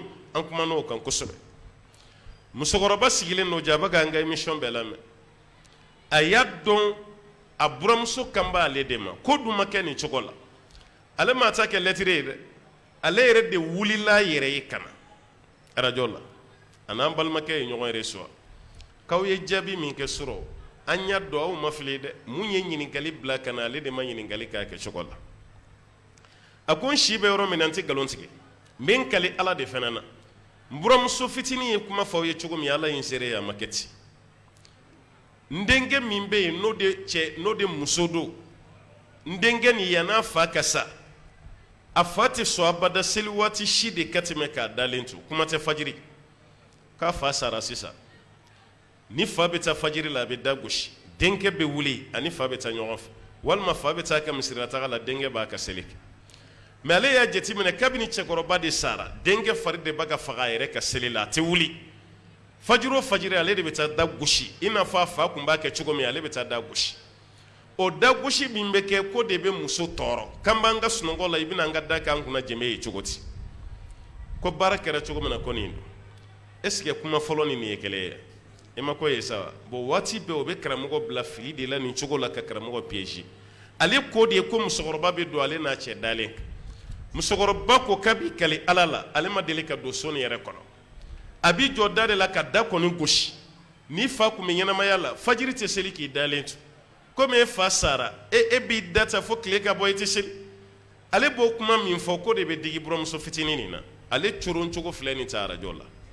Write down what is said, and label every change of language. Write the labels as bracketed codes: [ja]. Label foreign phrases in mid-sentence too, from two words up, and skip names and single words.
[bm] an kumana o kan kosɛbɛ musokɔrɔba sigilen don jaba k'an ka émission bɛɛ lamɛn a y'a dɔn a buramuso kan b'ale de ma ko dun ma kɛ nin cogo la ale ma ta kɛ lettre ye dɛ ale yɛrɛ de wulila a yɛrɛ ye ka na radio la a n'an balimakɛ ye ɲɔgɔn reçoit k'aw ye jaabi min kɛ sɔrɔ an y'a dɔn aw ma fili dɛ mun ye ɲininkali bila ka na ale de ma ɲininkali k'a kɛ cogo la a ko n si bɛ yɔrɔ min na n tɛ nkalon tigɛ n bɛ n kali ala de fana na n buramuso fitinin ye kuma fɔ aw ye cogo min ala ye n seere ye a ma kɛ ten n denkɛ min bɛ yen n'o de muso don ndenge ni yana fa kasa a fa tɛ sɔn abada seli waati si de ka tɛmɛ k'a dalen to kuma tɛ fajiri k'a fa sara sisan ni fa bɛ taa fajiri la a bɛ da gosi denkɛ bɛ wuli ani fa bɛ taa ɲɔgɔn fɛ walima fa bɛ taa ka misirataga la denkɛ b'a ka seli kɛ mais ale y'a jateminɛ kabini cɛkɔrɔba de sara denkɛ fari de b'a ka faga a yɛrɛ ka seli la a tɛ wuli fajiri o fajiri ale de bɛ taa da gosi i n'a fɔ a fa tun b'a kɛ cogo min ale bɛ taa da gosi o da gosi min bɛ kɛ ko de bɛ muso tɔɔrɔ k'an b'an ka sunɔgɔ la i bɛna an ka da k'an kunna jɛmɛ ye cogo di ko baara kɛra cogo min na ko nin don [fr] est ce que [bm] kuma fɔlɔ ni nin ye kelen ye i ma ko ye sa bon waati bɛɛ o bɛ karamɔgɔ bila fili de la nin cogo la ka karamɔgɔ piéger ale ko de ye ko musokɔrɔba bɛ don ale n'a cɛ dalen kan musokɔrɔba ko k'a b'i kali ala la ale ma deli ka don so nin yɛrɛ kɔnɔ a b'i jɔ da de la ka da kɔni gosi n'i fa kun bɛ ɲɛnamaya la fajiri tɛ seli k'i dalen to komi e fa sara e b'i da ta fo tile ka bɔ i tɛ seli ale b'o kuma min fɔ ko de bɛ digi buramuso fitinin nin na ale coron cogo filɛ nin ta arajo la